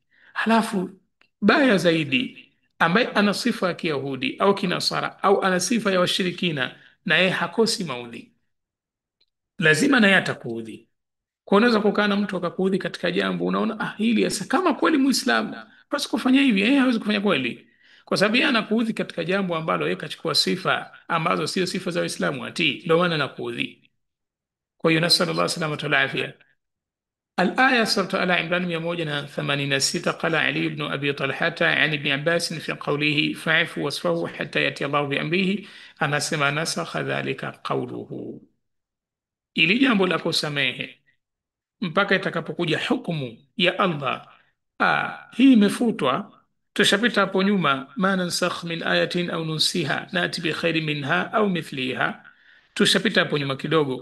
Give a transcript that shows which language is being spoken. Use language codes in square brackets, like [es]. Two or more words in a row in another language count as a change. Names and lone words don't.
[sw] Halafu baya zaidi, ambaye ana sifa ya Kiyahudi au Kinasara au ana sifa ya washirikina, na yeye hakosi maudhi, lazima naye atakuudhi. Kwa unaweza kukaa na mtu akakuudhi katika jambo, unaona hili sasa, kama kweli Muislamu basi kufanya hivi, yeye hawezi kufanya kweli, kwa sababu yeye anakuudhi katika jambo ambalo yeye kachukua sifa ambazo sio sifa za Uislamu atii, ndio maana anakuudhi. Kwa hiyo [ar] نسأل الله السلامة والعافية. الآية سورة آل عمران 186 قال علي بن أبي طلحة عن ابن عباس في قوله فاعف واصفه حتى يأتي الله بأمره أنا سما نسخ ذلك قوله. [sw] ili jambo la kusamehe mpaka itakapokuja hukumu ya Allah. Hii imefutwa, tushapita hapo nyuma. [ar] ما ننسخ من آية أو ننسها نأت بخير منها أو مثلها, [sw] tushapita hapo nyuma kidogo.